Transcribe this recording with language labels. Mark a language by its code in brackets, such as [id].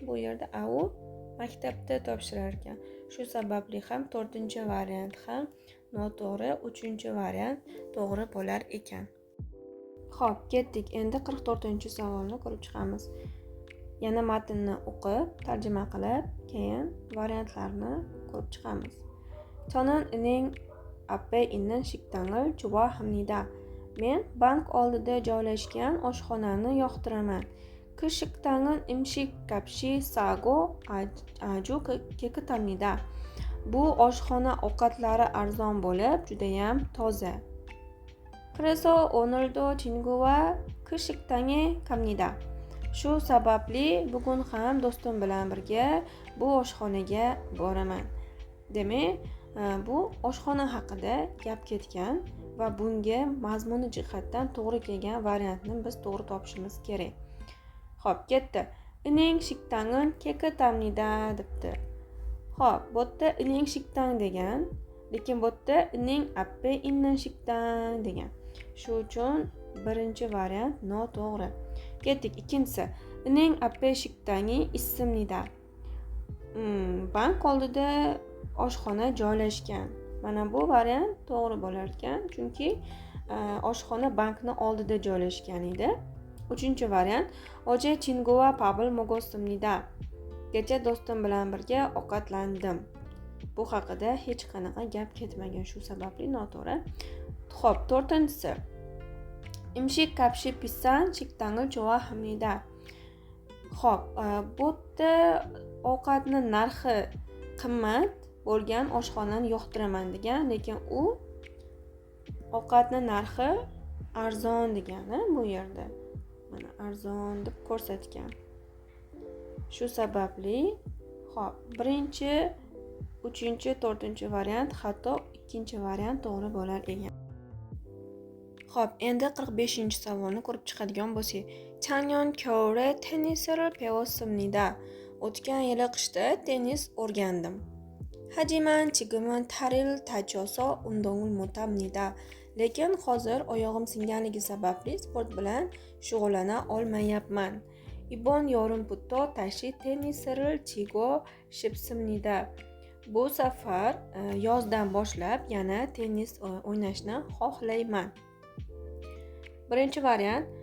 [uz] Bu yerda u maktabda topshirar ekan. Shu sababli ham to'rtinchi variant ham noto'g'ri, uchinchi variant to'g'ri bo'lar ekan. Xo'p, ketdik. Endi 44-savolni ko'rib chiqamiz. Yana matnni o'qib, tarjima qilib, keyin variantlarni ko'rib chiqamiz. [ko] 저는 은행 앞에 있는 식당을 좋아합니다. [uz] Men bank oldida joylashgan oshxonani yoqtiraman. [ko] 그 식당은 음식값이 싸고 아주 깨끗합니다. [uz] Bu oshxona ovqatlari arzon bo'lib, juda ham toza. [ko] 그래서 오늘도 친구와 그 식당에 갑니다. [uz] Shu sababli bugun ham do'stim bilan birga bu oshxonaga boraman. Demak, bu oshxona haqida gap ketgan va bunga mazmuni jihatdan to'g'ri kelgan variantni biz to'g'ri topishimiz kerak. Xo'p, ketdi. [ko] 은행 식당은 깨끗합니다 debdi. [uz] Xo'p, bu yerda 은행 식당 degan, lekin bu yerda [ko] 은행 앞에 있는 식당 [uz] degan. Shu uchun birinchi variant noto'g'ri. Ketdik, ikkinchisi. [ko] 은행 앞에 식당이 있습니다. [uz] Bank oldida oshxona joylashgan. Mana bu variant to'g'ri bo'lar ekan, chunki oshxona bankning oldida joylashgan edi. Uchinchi variant. [ko] 어제 친구와 밥을 먹었습니다. [uz] Kecha do'stim bilan birga ovqatlandim. Bu haqida hech qanaqa gap ketmagan, shu sababli noto'g'ri. Xo'p, to'rtinchisi. [ko] 음식값이 비싼 식당을 좋아합니다. [uz] Xo'p, bu yerda ovqatning narxi qimmat bo'lgan oshxonani yoqtiraman degan, lekin u ovqatning narxi arzon degani bu yerda. Mana arzon deb ko'rsatgan. Shu sababli, xo'p, birinchi, uchinchi, to'rtinchi variant xato, ikkinchi variant to'g'ri bo'lar ekan. Xo'p, endi 45-savolni ko'rib chiqadigan bo'lsak, [ko] 작년 겨울에 테니스를 배웠습니다. [uz] O'tgan yili qishda tennis o'rgandim. [ko] 하지만 지금은 탈을 다쳐서 운동을 못합니다. [uz] lekin hozir oyog'im singanligi sababli sport bilan shug'ullana olmayapman. [ko] 이번 여름부터 다시 테니스를 치고 싶습니다. [uz] Bu safar yozdan boshlab yana tennis o'ynashni xohlayman. Birinchi variant.